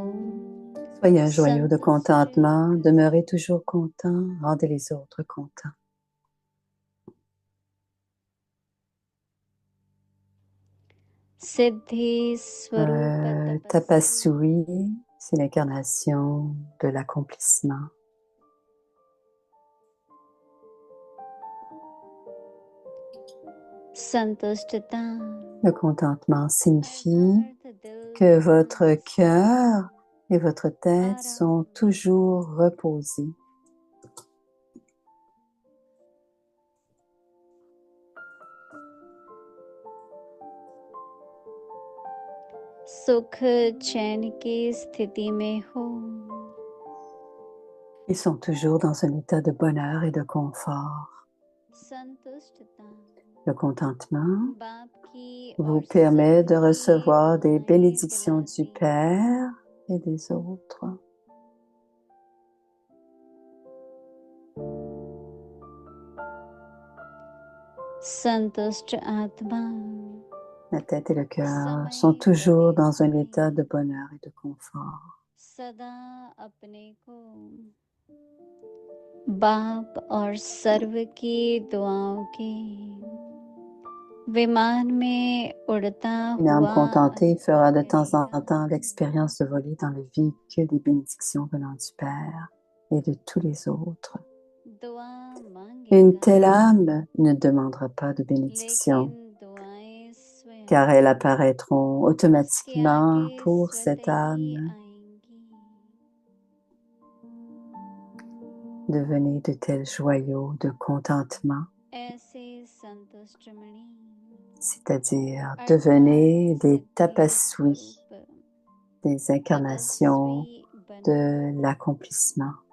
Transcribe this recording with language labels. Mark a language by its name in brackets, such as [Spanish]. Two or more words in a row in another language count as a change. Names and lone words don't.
[French] Soyez un joyau de contentement, demeurez toujours content, rendez les autres contents. [Hindi] सिद्धि स्वरूप तपस्वी [French] Tapasui, c'est l'incarnation de l'accomplissement. [Hindi] संतुष्टता [French] Le contentement signifie que votre cœur et votre tête sont toujours reposés. [Hindi] सुख चैन की स्थिति में हो [French] Ils sont toujours dans un état de bonheur et de confort. [Hindi] संतुष्टता [French] Le contentement [Hindi] बाप की [French] vous [Hindi] और [French] permet de [Hindi] सबकी [French] recevoir des [Hindi] दुआएं [French] bénédictions du [Hindi] दिलाती [French] Père et des autres. [Hindi] संतुष्ट आत्मा [French] La tête et le cœur sont toujours dans un état de bonheur et de confort. [Hindi] सदा अपने को बाप और सर्व की दुआओं के विमान में उड़ता [French] Une âme [Hindi] हुआ [French] contentée fera de temps en [Hindi] करेगा। [French] temps l'expérience de voler dans le véhicule des bénédictions venant du Père et de tous les autres. [Hindi] दुआ [French] Une [Hindi] मांगेगा [French] telle âme ne demandera pas de bénédiction, [Hindi] लेकिन दुआएं [French] car elles apparaîtront [Hindi] उसके [French] automatiquement [Hindi] आगे [French] pour cette [Hindi] स्वतः ही [French] âme. [Hindi] आएंगी [French] Devenez de tels joyaux de contentement, [Hindi] ऐसे संतुष्ट मणि [French] c'est-à-dire [Hindi] अर्थात [French] devenez des [Hindi] सिद्धि [French] tapasvis, [Hindi] स्वरूप [French] des incarnations [Hindi] तपस्वी बनो [French] de l'accomplissement.